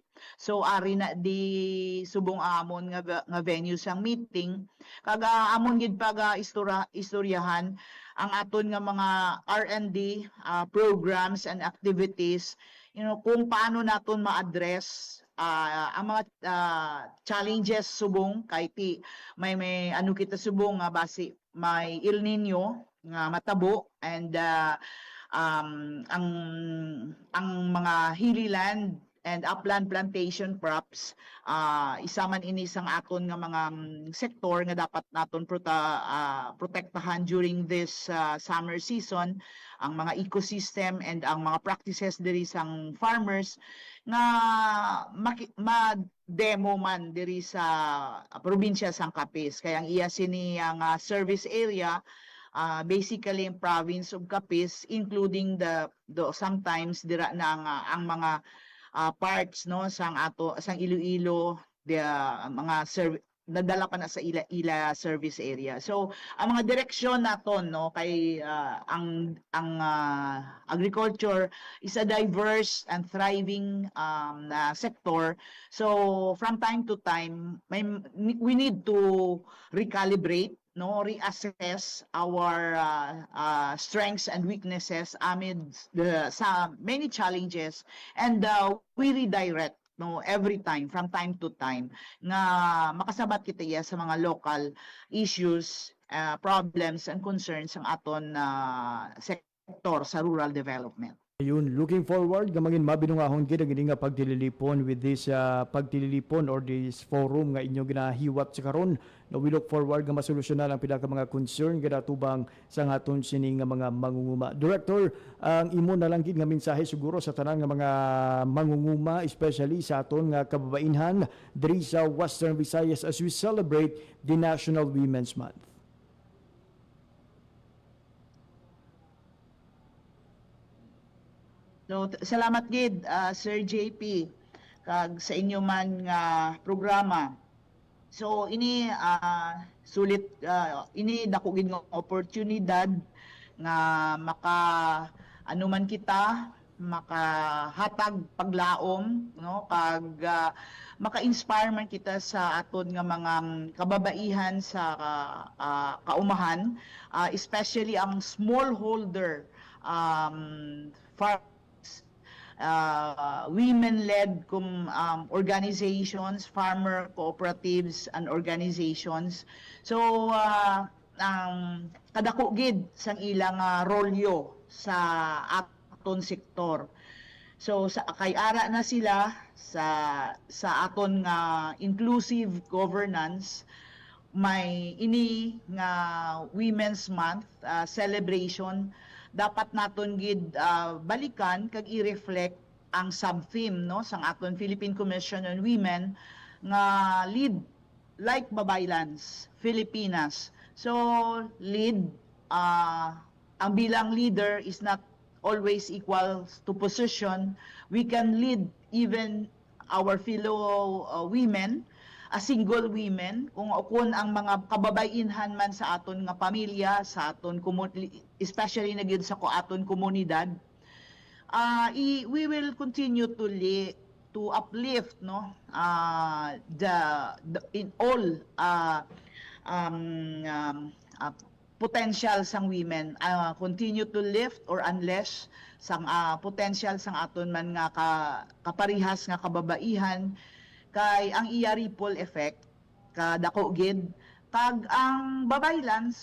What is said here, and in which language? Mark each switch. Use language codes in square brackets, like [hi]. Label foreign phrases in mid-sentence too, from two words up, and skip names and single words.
[hil] So ari na di subong amon nga venue sang meeting, kaga amon gid pag istoryahan ang aton nga mga [en] R&D programs and activities, [hil] kung paano naton ma-address ang mga challenges subong kay may ano kita subong nga base may El Nino nga matabo, and ang mga [en] hilly land and upland plantation crops, [hil] isa man ini sang aton nga mga sektor nga dapat naton protektahan [en] during this summer season, [hil] ang mga ecosystem and ang mga practices diri sang farmers nga ma-demo man diri sa probinsya sang Capiz. Kaya ang iya sini ang service area, [en] basically in province of Capiz, including the sometimes [hil] dira na ang mga parts, no, sang Iloilo, mga nadala pa na sa ila service area. So ang mga direksyon naton, no, kay ang agriculture [en] is a diverse and thriving sector. So from time to time we need to recalibrate, no, reassess our strengths and weaknesses amid sa many challenges, and we redirect, no, every time, from time to time, [hil] nga makasabat kita sa mga [en] local issues, problems and concerns [hil] ang aton sektor sa [en] rural development. [hil] Ayun, [en] looking forward [hil] gamangin mabinungahon gid ang ining pagtililipon [en] with this [hil] pagtililipon [en] or this forum [hil] nga inyo ginahiwat sa karon. No, [en] we look forward [hil] nga masolusyonan ang pila ka mga concern kada tubang sa aton sining nga mga mangunguma. Director, ang imo na lang gid nga mensahe siguro sa tanan nga mga mangunguma, especially sa aton nga kababainhan diri sa Western Visayas [en] as we celebrate the National Women's Month. [hil] So, salamat gid Sir JP kag sa inyo man nga programa. So ini sulit ini dako gid nga oportunidad nga maka ano man kita makahatag paglaom no kag maka-inspire man kita sa aton nga mga kababaihan sa kaumahan, especially ang [en] smallholder farmers, women-led organizations, farmer cooperatives and organizations. [hil] So kadako gid sang ilang rolyo sa aton sektor. So kay ara na sila sa aton nga [en] inclusive governance, [hil] may ini nga [en] Women's Month celebration, [hil] dapat naton gid balikan kag i-reflect ang sub-theme no sang aton Philippine Commission on Women nga lead like babaylans Filipinas. [en] So lead [hil] ang bilang [en] leader is not always equal to position. We can lead even our fellow women, single women, [hil] kung ang mga kababainhan man sa aton nga pamilya, sa aton especially na gyud sa aton komunidad, [en] we will continue to uplift no in all potential [hil] sang women, [en] continue to lift or unleash [hil] sang potential sang aton man nga kaparihas nga kababaihan, kay ang iya [en] ripple effect [hil] kadako gid kag ang babaylans.